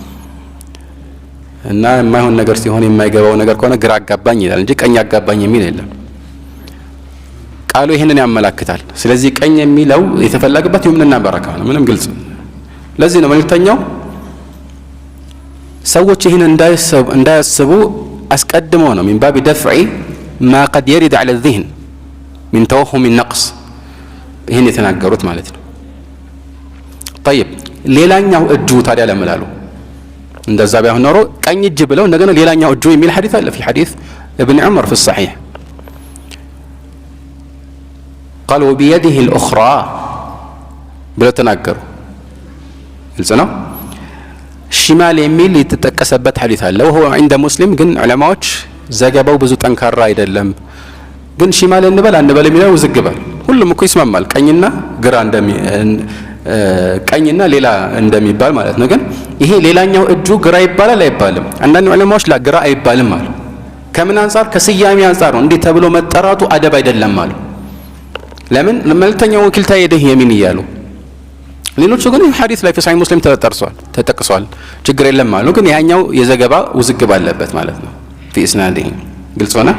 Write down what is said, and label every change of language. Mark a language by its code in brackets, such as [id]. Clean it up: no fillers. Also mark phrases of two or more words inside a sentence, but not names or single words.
[am] እና የማይሆን ነገር ሲሆን የማይገባው ነገር ከሆነ ግራ አጋባኝ ይላል እንጂ ቀኝ አጋባኝ የሚል የለም። ቃሉ ይሄንን ያመላክታል። ስለዚህ ቀኝ የሚለው የተፈለገበት ይሁንና በረካ ነው። ምንም ግልጽ። ለዚህ ነው መልእክተኛው ሰዎች ይሄን እንዳያስቡ አስቀድመው ነው [ar] من باب دفع ما قد يرد على الذهن من توهم النقص [am] ይሄን የተናገሩት ማለት ነው። طيب ሌላኛው እጁ ታዲያ ለምላሉ እንደዛ ባይሆን ኖሮ ቀኝ እጅ ብለው እንደገና ሌላኛው እጁ የሚል ሐዲስ አለ [ar] في حديث ابن عمر في الصحيح قال وبيده الأخرى [am] ብለው ተናገሩ። ግልጽ ነው። ሽማል የሚል የተጠቀሰበት ሐዲስ አለ [ar] وهو عند مسلم [am] ግን ዑለማዎች ዘገባው ብዙ ጠንካራ አይደለም። ግን ሽማል እንበል አንበል የሚለው ውዝግባል። ሁሉም እኮ ይስማማል ቀኝና ግራ ቀኝና ሌላ እንደሚባል ማለት ነው። ግን ይሄ ሌላኛው እጁ ግራ ይባላል አይባልም? አንዳንድ ዑለማዎች ግራ አይባልም አሉ። ከምን አንፃር? ከስያሜ አንፃር ነው። እንዴ ተብሎ መጠራቱ አደብ አይደለም አሉ። ለምን? መልእክተኛው [ar] وكلتا يديه يمين [am] እያሉ ሌሎቹ ግን ሐዲስ ላይ [ar] في صحيح مسلم [am] ተጠቅሷል ችግር የለም አሉ። ግን ያኛው የዘገባ ውዝግብ አለበት ማለት ነው [ar] في اسناده። [am] ግልጽ ሆነ።